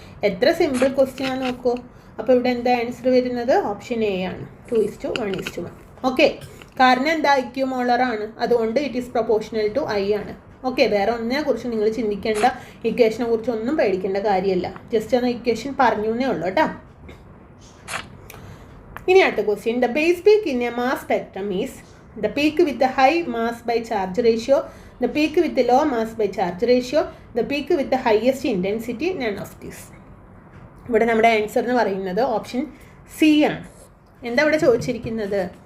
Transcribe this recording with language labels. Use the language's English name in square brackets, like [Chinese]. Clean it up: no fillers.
[Malayalam] എത്ര simple question ആണ് നോക്കൂ. അപ്പോൾ ഇവിടെ എന്താ ആൻസർ വരുന്നത്? ഓപ്ഷൻ എ ആണ്, 2:1:1. ഓക്കെ, കാരണം എന്താ? ഇക്യുമോളറാണ്, അതുകൊണ്ട് [English] it is proportional to I [Malayalam] ആണ്. ഓക്കെ, വേറെ ഒന്നിനെ കുറിച്ച് നിങ്ങൾ ചിന്തിക്കേണ്ട, ഇക്വേഷനെ കുറിച്ച് ഒന്നും പേടിക്കേണ്ട കാര്യമല്ല. ജസ്റ്റ് ഒന്ന് ഇക്വേഷൻ പറഞ്ഞു എന്നേ ഉള്ളൂ കേട്ടോ. ഇനി അടുത്ത question, [English] The base peak in a mass spectrum is the peak with the high mass by charge ratio, the peak with the low mass by charge ratio, the peak with the highest intensity, none of this. [Malayalam] ഇവിടെ നമ്മുടെ answer എന്ന് പറയുന്നത് option C ആണ്. എന്താ ഇവിടെ ചോദിച്ചിരിക്കുന്നത്?